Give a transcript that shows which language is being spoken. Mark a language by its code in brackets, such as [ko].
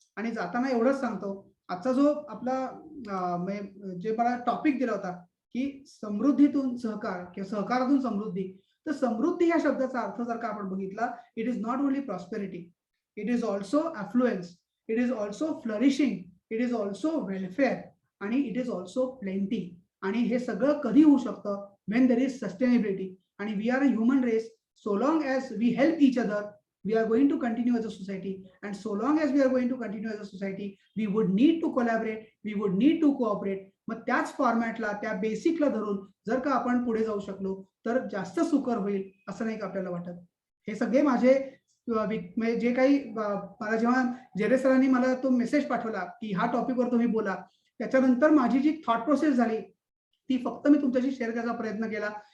[mr] आणि जाताना एवढंच सांगतो, आजचा जो आपला जे मला टॉपिक दिला होता की समृद्धीतून सहकार किंवा सहकारातून समृद्धी, तर समृद्धी या शब्दाचा अर्थ जर का आपण बघितला, [en] It is not only prosperity, it is also affluence, it is also flourishing, it is also welfare आणि it is also plenty. [mr] आणि हे सगळं कधी होऊ शकतं? [en] When there is sustainability. आणि we are a human race. So long as we help each other, we are going to continue as a society. And so long as we are going to continue as a society, we would need to collaborate, we would need to cooperate. [mr] मग त्याच फॉर्मॅटला, त्या बेसिकला धरून जर का आपण पुढे जाऊ शकलो तर जास्त सुकर होईल असं नाही का आपल्याला वाटत? हे सगळे माझे जे काही मला जेव्हा जेरे सरांनी मला तो मेसेज पाठवला की ह्या टॉपिकवर तुम्ही बोला, त्याच्यानंतर माझी जी थॉट प्रोसेस झाली ती फक्त मी तुमच्याशी शेअर करायचा प्रयत्न केला.